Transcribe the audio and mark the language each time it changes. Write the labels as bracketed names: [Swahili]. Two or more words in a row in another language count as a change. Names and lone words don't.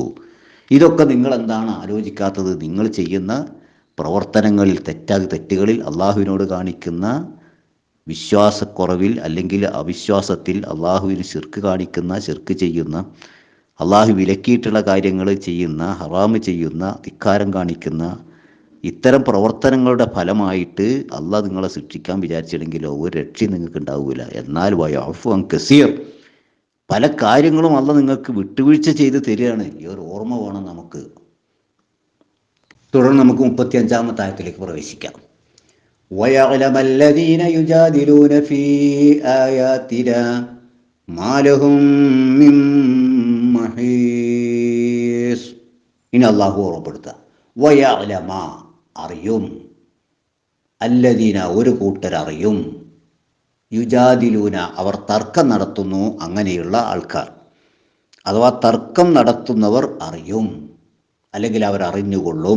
[Malayalam] ഇതൊക്കെ നിങ്ങൾ എന്താണ് ആലോചിക്കാത്തത്? നിങ്ങൾ ചെയ്യുന്ന പ്രവർത്തനങ്ങളിൽ, തെറ്റുകളിൽ, അള്ളാഹുവിനോട് കാണിക്കുന്ന വിശ്വാസക്കുറവിൽ അല്ലെങ്കിൽ അവിശ്വാസത്തിൽ, അള്ളാഹുവിന് ശിർക്ക് ചെയ്യുന്ന, അള്ളാഹു വിലക്കിയിട്ടുള്ള കാര്യങ്ങൾ ചെയ്യുന്ന, ഹറാമ് ചെയ്യുന്ന, ധിക്കാരം കാണിക്കുന്ന ഇത്തരം പ്രവർത്തനങ്ങളുടെ ഫലമായിട്ട് അള്ളാഹ് നിങ്ങളെ ശിക്ഷിക്കാൻ വിചാരിച്ചില്ലെങ്കിലോ ഒരു രക്ഷയും നിങ്ങൾക്ക് ഉണ്ടാവില്ല. എന്നാൽ [Arabic] ويعفو عن كثير, [Malayalam] പല കാര്യങ്ങളും അള്ളാഹ് നിങ്ങൾക്ക് വിട്ടുവീഴ്ച ചെയ്ത് തരികയാണ്. ഈ ഒരു ഓർമ്മ വേണം നമുക്ക്. തുടർന്ന് നമുക്ക് 35-ാമത്തെ ആയത്തിലേക്ക് പ്രവേശിക്കാം. [Arabic] وَيَعْلَمَ الَّذِينَ يُجَادِلُونَ فِي آيَاتِنَا مَا لَهُم مِّن مَّحِيصٍ. [Malayalam] ഇനി അള്ളാഹു ഓർമ്മപ്പെടുത്തുക. വയഅലമ, അറിയും, അല്ലദീന, ഒരു കൂട്ടരറിയും, യുജാദിലൂന, അവർ തർക്കം നടത്തുന്നു, അങ്ങനെയുള്ള ആൾക്കാർ, അഥവാ തർക്കം നടത്തുന്നവർ അറിയും, അല്ലെങ്കിൽ അവരറിഞ്ഞുകൊള്ളും.